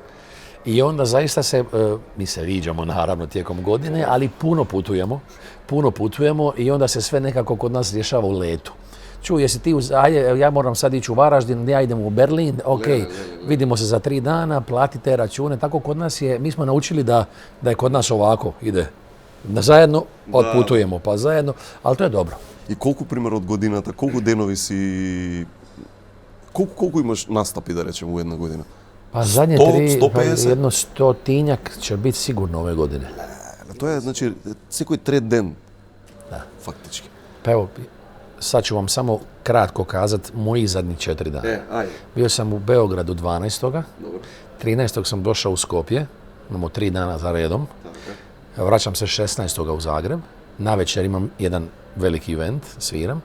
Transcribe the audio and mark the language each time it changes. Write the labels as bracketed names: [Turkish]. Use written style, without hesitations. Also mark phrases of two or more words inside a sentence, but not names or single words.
[Croatian] I onda zaista mi se viđamo naravno tijekom godine, ali puno putujemo i onda se sve nekako kod nas rješava u letu. Čuj, jesi ti, ja moram sad ići u Varaždin, ja idem u Berlin, ok, vidimo se za 3 dana, platite račune, tako kod nas je, mi smo naučili da je kod nas ovako, ide. Zajedno otputujemo, pa zajedno, ali to je dobro. [Macedonian] И колку, пример, од годината, колку денови си... Колку имаш настапи, да речем, у една година? [Croatian] Pa zadnje 150? Jedno 100-tinjak će biti sigurno ove godine. [Macedonian] Тоа е, значи, секој трет ден, фактички. [Croatian] Pa evo, sad ću vam samo kratko kazati moji zadnjih 4 dana. Bio sam u Beogradu 12. 13. sam došao u Skopje, imamo 3 dana za redom. Vraćam se 16. u Zagreb, navečer imam jedan veliki event, sviram.